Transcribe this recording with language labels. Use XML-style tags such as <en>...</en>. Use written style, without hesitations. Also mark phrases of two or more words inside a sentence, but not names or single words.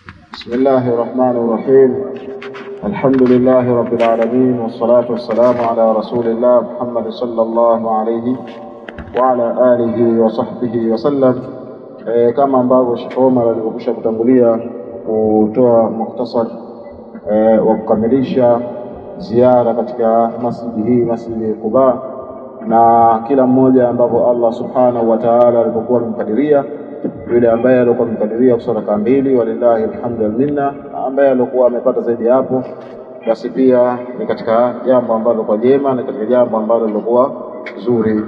<ar>بسم الله الرحمن الرحيم. الحمد لله رب العالمين، والصلاة والسلام على رسول الله محمد صلى الله عليه وعلى آله وصحبه وسلم.</ar> <sw>Kama ambavyo Sheikh Omar alivyokwisha kutangulia kutoa mukhtasar wa kukamilisha ziara katika masjidi hii, Masjidi Quba, na kila mmoja ambapo</sw> <ar>الله سبحانه وتعالى</ar> <sw>alipokuwa amemkadiria, yule ambaye alikuwa amekadiria kuswali raka mbili,</sw> <ar>ولله الحمد والمنة,</ar> <sw>ambaye alikuwa amepata zaidi hapo, basi pia ni katika jambo ambalo kwa jema, na katika jambo ambalo lilikuwa zuri.</sw>